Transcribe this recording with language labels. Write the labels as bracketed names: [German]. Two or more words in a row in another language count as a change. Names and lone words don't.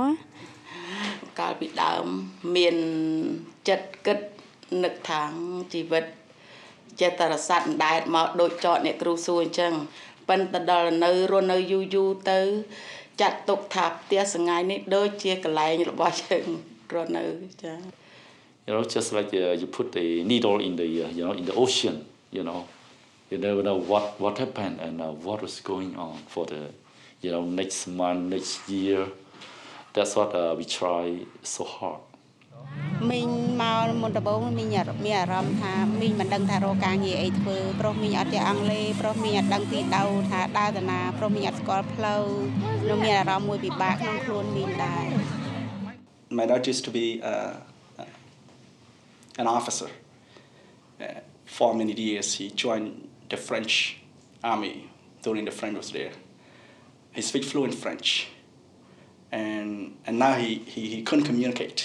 [Khmer] កាលពីដើមមានចិត្តគិតនឹកថាជីវិតចេះតែរសាត់អណ្ដែតមកដូចចតអ្នកគ្រូសួរអញ្ចឹងប៉ុន្តែដល់នៅរស់នៅយូរទៅចាត់ទុកថាផ្ទះសង្ងាយនេះដូចជាកន្លែងរបស់យើងរស់នៅចា [English] You know, just like you put the needle in the in the ocean, you never know what happened and what was going on for the next month, next year. That's what we try so hard. [Khmer] មីងមកមុនដំបូងមីងមានអារម្មណ៍ថាមីងមិនដឹងថារកការងារអីធ្វើប្រុសមីងអត់ចេះអង់គ្លេសប្រុសមីងអត់ដឹងទីដៅថាដើរទៅណាប្រុសមីងអត់ស្គាល់ផ្លូវនោះមានអារម្មណ៍មួយពិបាកក្នុងខ្លួនមីងដែរ [English] My dad used to be an officer. For many years, he joined the French army during the French was there. He speaks fluent French, and now he couldn't communicate.